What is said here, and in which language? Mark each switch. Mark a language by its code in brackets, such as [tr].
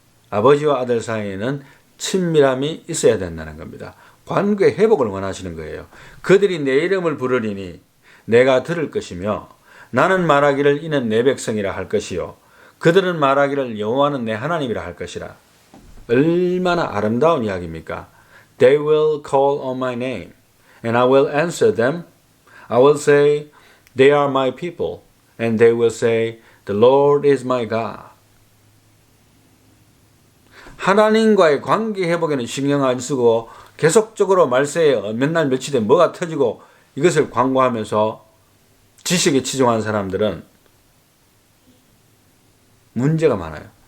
[ko] 아버지와 아들 사이에는 친밀함이 있어야 된다는 겁니다. 관계 회복을 원하시는 거예요. 그들이 내 이름을 부르리니 내가 들을 것이며 나는 말하기를 이는 내 백성이라 할 것이요 그들은 말하기를 여호와는 내 하나님이라 할 것이라. 얼마나 아름다운 이야기입니까? [en] They will call on my name and I will answer them. I will say they are my people and they will say the Lord is my God. [ko] 하나님과의 관계 회복에는 신경 안 쓰고 계속적으로 말세에 몇 날 며칠 뒤에 뭐가 터지고 이것을 광고하면서 지식에 치중한 사람들은 문제가 많아요.